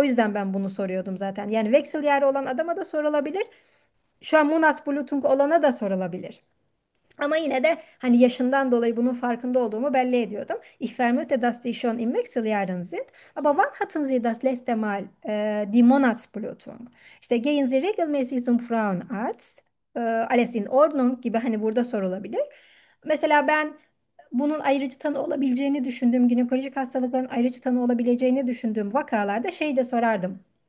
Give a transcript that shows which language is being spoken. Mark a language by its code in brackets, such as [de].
[tr] O yüzden ben bunu soruyordum zaten. Yani veksel yeri olan adama da sorulabilir. Şu an Monats Blutung olana da sorulabilir. Ama yine de hani yaşından dolayı bunun farkında olduğumu belli ediyordum. [de] Ich vermute, dass Sie schon im Wechseljahren sind. Aber wann hatten Sie das letzte Mal die Monatsblutung? [tr] İşte [de] gehen Sie regelmäßig zum Frauenarzt. Alles in Ordnung [tr] gibi hani burada sorulabilir. Mesela ben bunun ayrıcı tanı olabileceğini düşündüğüm ginekolojik hastalıkların ayrıcı tanı olabileceğini düşündüğüm vakalarda şeyi de sorardım.